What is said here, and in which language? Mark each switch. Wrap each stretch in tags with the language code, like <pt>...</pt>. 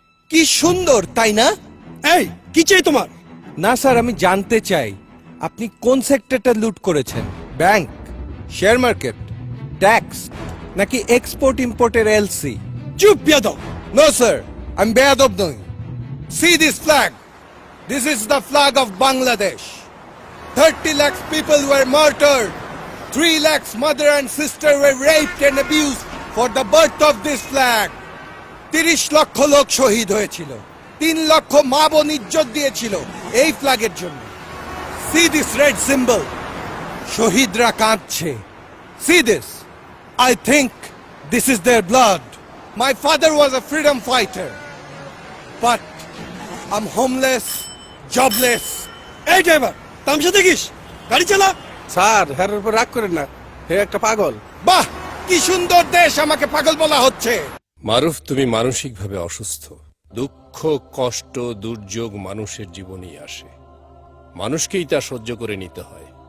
<bn>কি সুন্দর, তাই না? এই, কি চাই তোমার? না স্যার, আমি জানতে চাই আপনি কোন সেক্টরটা লুট করেছেন? ব্যাংক, শেয়ার মার্কেট, ট্যাক্স, নাকি এক্সপোর্ট ইম্পোর্টের এলসি? চুপ বেয়াদব!</bn> <en>No, sir. I'm</en> <bn>বেয়াদব নই.</bn> <en>See this flag. This is the flag of Bangladesh. 30 lakhs people were murdered. 3 lakhs mother and sister were raped and abused for the birth of this flag.</en> <bn>30 লক্ষ লোক শহীদ হয়েছিল। 3 লক্ষ মা বোন ইজ্জত দিয়েছিল এই ফ্ল্যাগের জন্য।</bn> <en>See this red symbol.</en> <bn>শহীদরা কাঁদছে।</bn> <en>See this. I think this is their blood. My father was a freedom fighter, but I'm homeless, jobless.</en> <bn>এই ড্রাইভার, তামসা দেখিস, গাড়ি চালা। স্যার, হ্যার উপর রাগ করেন না, হে একটা পাগল। বাহ, কি সুন্দর দেশ, আমাকে পাগল বলা হচ্ছে। মারুফ, তুমি মানসিকভাবে অসুস্থ। দুঃখ, কষ্ট, দুর্যোগ মানুষের জীবনেই আসে, মানুষকেই তা সহ্য করে নিতে হয়।</bn>